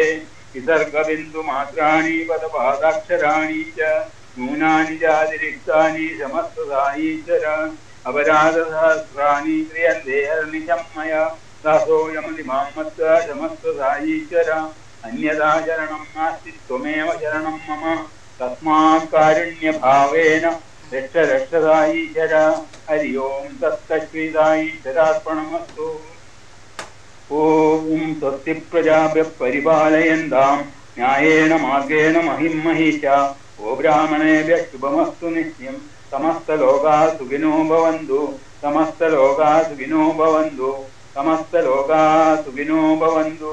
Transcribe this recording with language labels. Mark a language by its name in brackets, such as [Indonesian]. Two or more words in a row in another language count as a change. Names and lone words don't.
[Sanskrit] വിസർഗബിന്ദുമാത്രാണി പദപാദാക്ഷരാണി ച ന്യൂനാനി ചാതിരിക്താനി സമസ്തസായീശ്വര അപരാധസഹസ്രാണി ക്രിയന്തേ ഹർനിശം മയാ ദാസോയമതിമാം മത്വാ സമസ്തസായീശ്വര അന്യഥാ ശരണം നാസ്തി ത്വമേവ ശരണം മമ തസ്മാത് കാരുണ്യഭാവേന രക്ഷ രക്ഷസായീശ്വര. ഹരി ഓം തത്സശ്രീസായീശ്വരാർപ്പണമസ്തു. ഓം സ്വസ്തി പ്രജാഭ്യഃ പരിപാലയന്താം ന്യായേന മാർഗേണ മഹിം മഹീശ. ഓ ബ്രാഹ്മണേഭ്യഃ ശുഭമസ്തു നിത്യം. സമസ്തലോകാ സുഖിനോ ഭവന്തു. സമസ്തലോകാ സുഖിനോ ഭവന്തു. സമസ്തലോകാ സുഖിനോ ഭവന്തു.